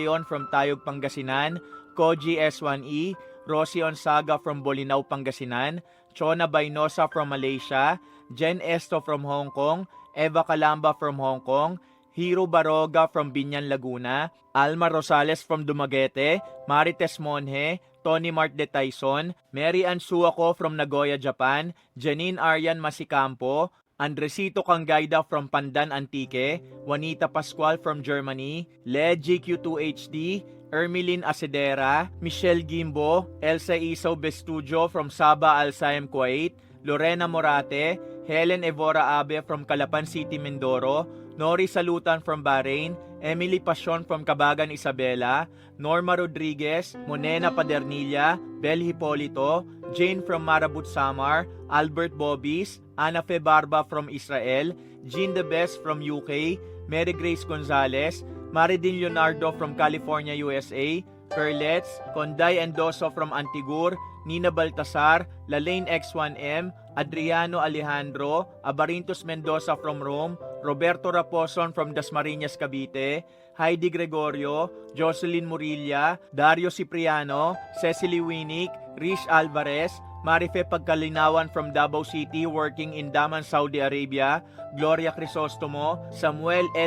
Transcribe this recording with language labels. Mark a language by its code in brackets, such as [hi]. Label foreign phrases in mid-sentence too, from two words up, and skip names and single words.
[en] Leon from Tayog, Pangasinan, Koji S1E, Rosie Onsaga from Bolinao, Pangasinan, Chona Bainosa from Malaysia, Jen Esto from Hong Kong, Eva Calamba from Hong Kong, Hiro Baroga from Binyan, Laguna, Alma Rosales from Dumaguete, Marites Monje, Tony Mart de Tyson, Mary Ann Suako from Nagoya, Japan, Janine Aryan Masicampo, Andresito Kangayda from Pandan Antique, Juanita Pascual from Germany, Le GQ2HD, Ermeline Asedera, Michelle Gimbo, Elsa Isaw Bestudio from Sabah Al Saim, Kuwait, Lorena Morate, Helen Evora Abe from Calapan City, Mindoro, Nori Salutan from Bahrain, Emily Pasion from Cabagan, Isabela, Norma Rodriguez, Monena Padernilla, Bel Hipolito, Jane from Marabut, Samar, Albert Bobis, Ana Fe Barba from Israel, Jean De Best from UK, Mary Grace Gonzalez, Maridin Leonardo from California, USA, Perlets, Conday Endoso from Antigur, Nina Baltasar, Lalaine X1M, Adriano Alejandro, Abarintos Mendoza from Rome, Roberto Raposon from Dasmariñas, Cavite, Heidi Gregorio, Jocelyn Murilla, Dario Cipriano, Cecily Winnick, Rish Alvarez, Marife Pagkalinawan from Davao City working in Daman, Saudi Arabia, Gloria Crisostomo, Samuel